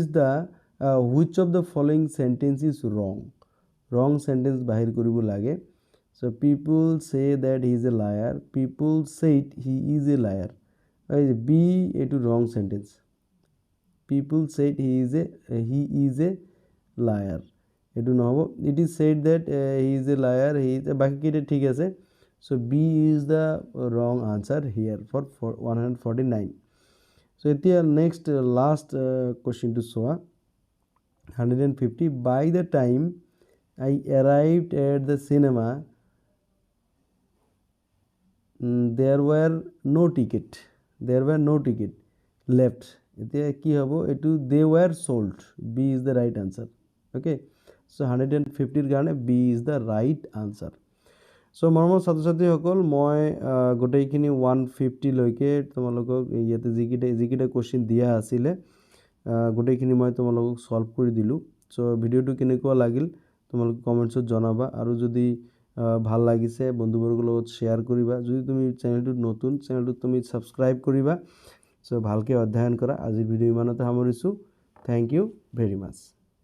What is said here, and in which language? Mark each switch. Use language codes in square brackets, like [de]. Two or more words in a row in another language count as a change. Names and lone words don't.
[en] the which of the following sentence is wrong sentence [as] বাহিৰ কৰিব লাগে [en] so people say that he is a liar people said he is a liar B etu wrong sentence people said he is a liar [as] এটো নহব [en] it is said that he is a liar he is [as] বাকি কেইটা ঠিক আছে [en] so B is the wrong answer here for 149 so এতিয়া next last question to show 150 by the time I arrived at the cinema there were no ticket left [as] এতিয়া কি হ'ব এটু [en] they were sold B is the right answer okay so 150 [as] এর কারণে [en] B is the right answer so [as] মৰমৰ ছাত্ৰ-ছাত্ৰী সকল মই গোটেইখিনি 150 লৈকে তোমালোকক ইয়াতে যিকিটা কোশ্চেন দিয়া আছিল গোটেইখিনি মই তোমালোকক সলভ কৰি দিলো so ভিডিওটো কেনেকুৱা লাগিল তোমালোকে কমেন্টছত জনাবা আৰু যদি ভাল লাগিছে বন্ধুবৰ্গৰ লগত শেয়াৰ কৰিবা যদি তুমি চ্যানেলটো নতুন চ্যানেলটো তুমি সাবস্ক্ৰাইব কৰিবা সো ভালকে অধ্যয়ন কৰা আজি ভিডিও ইমানতে সামৰিছো [en] thank you very much